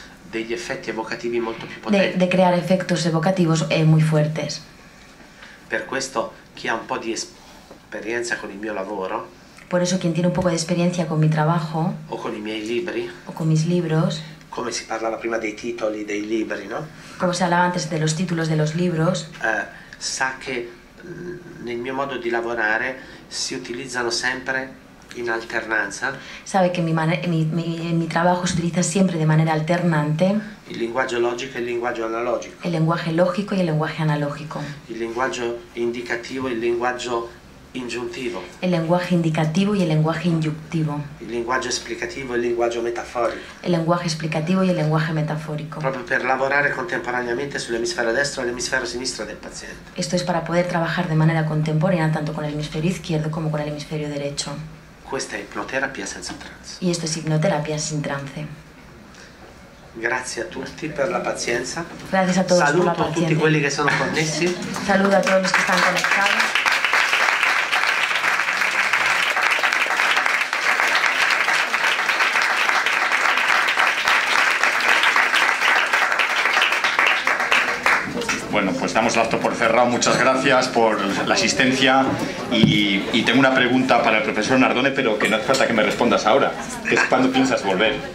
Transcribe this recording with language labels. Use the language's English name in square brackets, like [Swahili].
[Italian] Degli effetti evocativi molto più potenti. [Spanish] de crear efectos evocativos muy fuertes. [Italian] Per questo chi ha un po' di esperienza con il mio lavoro [Spanish] Por eso quien tiene un poco de experiencia con mi trabajo [Italian] o con i miei libri, [Spanish] o con mis libros, [Italian] come si parlava prima dei titoli dei libri, no? [Spanish] como se hablaba antes de los títulos de los libros, [Italian] Sa che nel mio modo di lavorare si utilizzano sempre in alternanza [Spanish] sabe que mi trabajo se utiliza siempre de manera alternante [Italian] il linguaggio logico e il linguaggio analogico, [Spanish] el lenguaje lógico y el lenguaje analógico, [Italian] il linguaggio indicativo e il linguaggio ingiuntivo, [Spanish] el lenguaje indicativo y el lenguaje inyuntivo, [Italian] il linguaggio esplicativo e il linguaggio metaforico, [Spanish] el lenguaje explicativo y el lenguaje metafórico. [Italian] proprio per lavorare contemporaneamente sull'emisfero destro e l'emisfero sinistro del paziente. [Spanish] Esto es para poder trabajar de manera contemporánea tanto con el hemisferio izquierdo como con el hemisferio derecho. [Italian] Questa è ipnoterapia senza trance. [Spanish] Y esto es hipnoterapia sin trance. [Italian] Grazie a tutti per la pazienza. [Spanish] Gracias a todos por la [Italian] Saluto tutti [Spanish] paciencia. [Italian] quelli che sono connessi. [Spanish] Saludo a todos los que están conectados. Bueno, pues damos el acto por cerrado. Muchas gracias por la asistencia y tengo una pregunta para el profesor Nardone, pero que no hace falta que me respondas ahora, que es cuándo piensas volver.